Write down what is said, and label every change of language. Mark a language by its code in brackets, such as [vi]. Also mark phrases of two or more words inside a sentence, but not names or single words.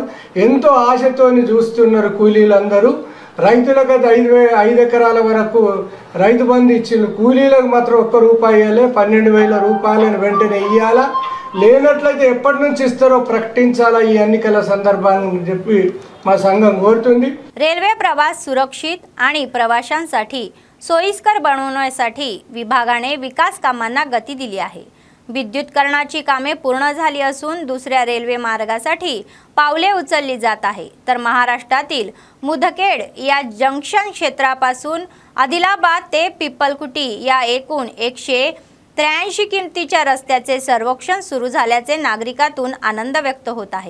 [te] ఎంతో ఆశతోని చూస్తున్నారు కూలీలందరూ। రైతులకు 5 ఎకరాల వరకు రైతు బంధు ఇచ్చిండ్రు, కూలీలకు మాత్రం 1 రూపాయి ఇవ్వలే। 12,000 రూపాయలను వెంటనే ఇవ్వాలా, లేనట్లయితే ఎప్పటి నుంచి इस्तारो ప్రకటించాలా ఈ ఎన్నికల సందర్భాన్ని చెప్పి మా సంఘం కోరుతుంది। [mr] रेल्वे प्रवास सुरक्षित आणि प्रवाशांसाठी सोयीस्कर बनवण्यासाठी विभागाने विकास कामांना गती दिली आहे। विद्युतीकरणाची कामे पूर्ण झाली असून दुसऱ्या रेल्वे मार्गासाठी पावले उचलली जात आहे। तर महाराष्ट्रातील मुदखेड या जंक्शन क्षेत्रापासून आदिलाबाद ते पिपलकुटी या एकूण 183 किमतीच्या रस्त्याचे सर्वेक्षण सुरू झाल्याचे नागरिकांतून आनंद व्यक्त होत आहे।